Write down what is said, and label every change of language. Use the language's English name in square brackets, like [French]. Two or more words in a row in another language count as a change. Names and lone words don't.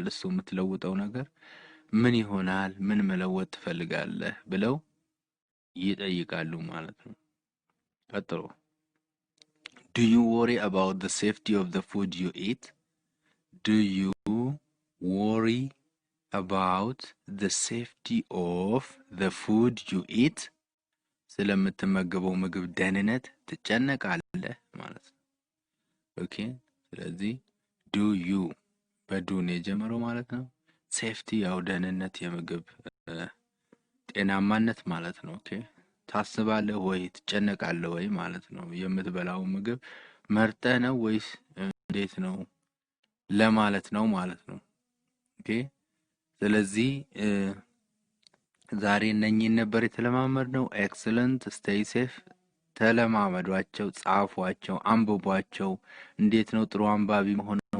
[Amharic] እሱ የምትለውጠው ነገር ምን ይሆናል? ምን መለወጥ ትፈልጋለህ ብለው ይጠይቃሉ ማለት ነው። ቀጥሎ [English] Do you worry about the safety of the food you eat? Do you worry about the safety of the food you eat? [Amharic] ስለምትመገበው ምግብ ደህንነት ትጨነቃለህ ማለት ነው። ኦኬ ስለዚህ [English] do you [Amharic] በዱ ነው የጀመረው ማለት ነው። ሴፍቲ ያው ደህንነት የምግብ ጤናማነት ማለት ነው። ኦኬ ታስባለህ ወይ ትጨነቃለህ ወይ ማለት ነው። የምትበላው ምግብ መርጠህ ነው ወይስ እንዴት ነው ለማለት ነው ማለት ነው። ኦኬ ስለዚህ ዛሬ እነኚህን ነበር የተለማመድነው። [English] excellent stay safe። [Amharic] ተለማመዷቸው፣ ጻፏቸው፣ አንብቧቸው። እንዴት ነው ጥሩ አንባቢ መሆን ነው?